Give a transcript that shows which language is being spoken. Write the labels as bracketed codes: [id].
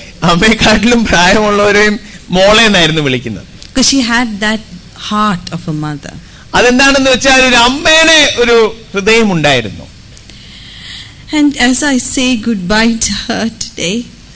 [ml] അമ്മയെക്കാട്ടിലും പ്രായമുള്ളവരെയും മോളെ എന്നായിരുന്നു വിളിക്കുന്നത്. [en] Because she had that heart of a mother. [ml] അതെന്താണെന്ന് വെച്ചാൽ ഒരു അമ്മയുടെ ഒരു ഹൃദയം ഉണ്ടായിരുന്നു. [en] And as I say goodbye to her today,